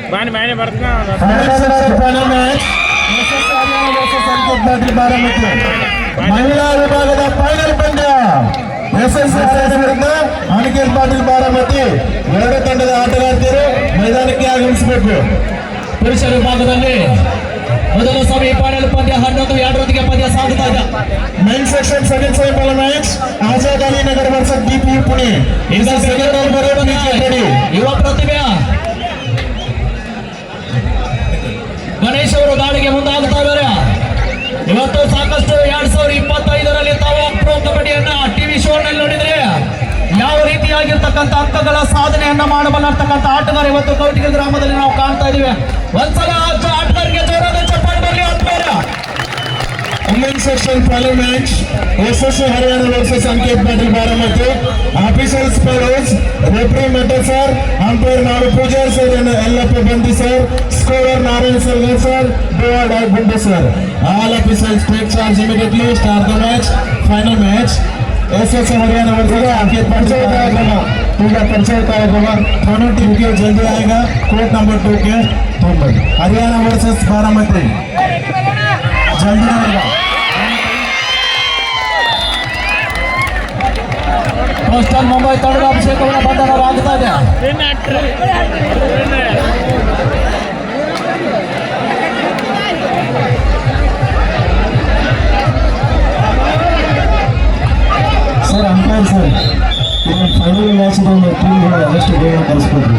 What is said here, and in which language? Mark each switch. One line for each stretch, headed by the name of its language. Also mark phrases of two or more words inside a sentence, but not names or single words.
Kannada: ಮಹಿಳಾ ವಿಭಾಗದ ಫೈನಲ್ ಪಂದ್ಯ SSS ವಿರುದ್ಧ ಅನಿಕೇತ್ ಪಾಟೀಲ್ ಬಾರಾಮತಿ. ಎರಡು ತಂಡದ ಆಟಗಾರ್ತಿಯರು ಮೈದಾನಕ್ಕೆ ಆಗಮಿಸಬೇಕು. ಪುರುಷ ವಿಭಾಗದಲ್ಲಿ ಮೊದಲ ಸೆಮಿಫೈನಲ್ ಪಂದ್ಯ 11-2 ಪಂದ್ಯ ಸಾಗುತ್ತಾ ಇದೆ.
English: Men section second semifinal match Azad Ali Nagar versus DPU Pune.
Kannada: ಈಗ ಸೆಕೆಂಡ್ ಯುವ ಪ್ರತಿಭೆ ಗಣೇಶ್ ಅವರು ದಾಳಿಗೆ ಮುಂದಾಗುತ್ತಾ ಇದ್ದಾರೆ. ಇವತ್ತು ಸಾಕಷ್ಟು 2025ರಲ್ಲಿ ತಾವು ಪ್ರೋ ಕಬಡ್ಡಿಯನ್ನ
English: TV show
Kannada: ನಲ್ಲಿ ನೋಡಿದ್ರೆ ಯಾವ ರೀತಿಯಾಗಿರ್ತಕ್ಕಂಥ ಅಂಕಗಳ ಸಾಧನೆಯನ್ನ ಮಾಡಬಲ್ಲರ್ತಕ್ಕಂಥ ಆಟಗಾರ ಇವತ್ತು ಕೌಟಿಗೆ ಗ್ರಾಮದಲ್ಲಿ ನಾವು ಕಾಣ್ತಾ ಇದೀವಿ. ಒಂದ್ಸಲ ಆಟಗಾರರಿಗೆ ಜೋರಾದ ಚಪ್ಪಾಳೆ ಬರಲಿ ಆತ್ಮೀಯರ.
English: Women's section final match SSC Haryana versus Ankit Patil Baramati. Officials follows referee Mehta sir, umpire Naru Pujar sir and Yellappa Bandi sir, scorer Narayan Selvan sir, Dewad Gundu sir. All officials take charge immediately. Start the match. Final match SSC Haryana versus Ankit Patil Baramati.
Hindi: पूरा परिचय कार्यक्रम दोनों टीम के जल्दी आएगा.
English: court number 2
Hindi: के हरियाणा वर्सेस बारामती जल्दी आएगा.
Kannada: ಕೋಸ್ಟಲ್ ಮುಂಬೈ ತಂಡದ ಅಭಿಷೇಕವನ್ನು ಬಂಧನವಾಗುತ್ತಾ ಇದೆ.
English: Sir umpire sir final match
Kannada: ಟೀಮ್ಗಳು ಆದಷ್ಟು ಬೇಗ ಕಳಿಸ್ಕೊಡ್ರಿ.